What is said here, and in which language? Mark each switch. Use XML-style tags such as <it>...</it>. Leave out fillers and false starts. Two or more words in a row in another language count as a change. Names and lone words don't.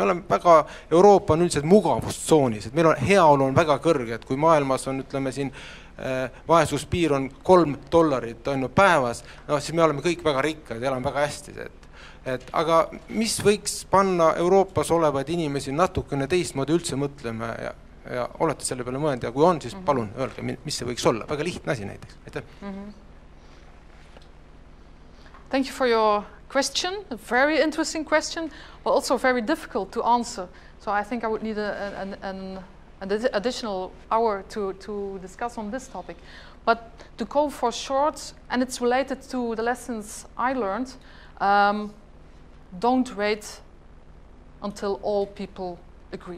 <et>Me oleme väga, Euroopa on üldiselt mugavustsoonis, et meil on heaolu on väga kõrge, et kui maailmas on, ütleme siin, vaesuspiir on $3 on päevas, no siis me oleme kõik väga rikkad ja elame väga hästi. Aga mis võiks panna Euroopas olevaid inimesi natukene teistmoodi üldse mõtlema ja olete selle peale mõelnud ja kui on, siis palun öelge, mis see võiks olla. Väga lihtne asi näiteks. Aitäh.</et> <en>Thank you for your question. A very interesting question, but also very difficult to answer. So I think I would need an additional hour to discuss on this topic. But to go for short, and it's related to the lessons I learned, don't wait until all people agree.</en>